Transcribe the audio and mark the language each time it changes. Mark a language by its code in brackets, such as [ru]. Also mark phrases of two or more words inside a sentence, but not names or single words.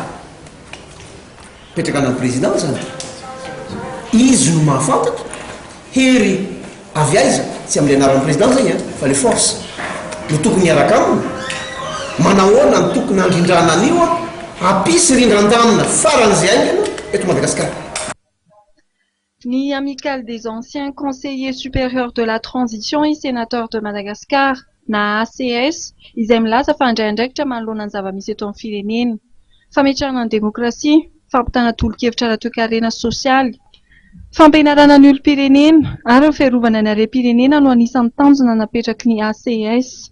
[mg] Petraka amin'ny président zany. Izy no mahafantatra hery avy aiza tsy amin'ny anaran'ny président zany fa le force no tokony hiaraka aminy. Manahoana ny tokony handrindrana anio hampisy rindran-danina faran'izay aingana eto Madagascar. Ni amicale des anciens conseillers supérieurs de la transition et sénateurs de Madagascar na ACS izay milaza fa handray andraikitra manoloana ny zava-misy eto amin'ny firenena. Fametrahana ny demokrasia, fampitana tolo-kevitra ara-toe-karena sosialy, fampianarana ny olom-pirenena ary ny fiarovana ny harem-pirenena no anisan'ny tanjona napetraky ny ACS.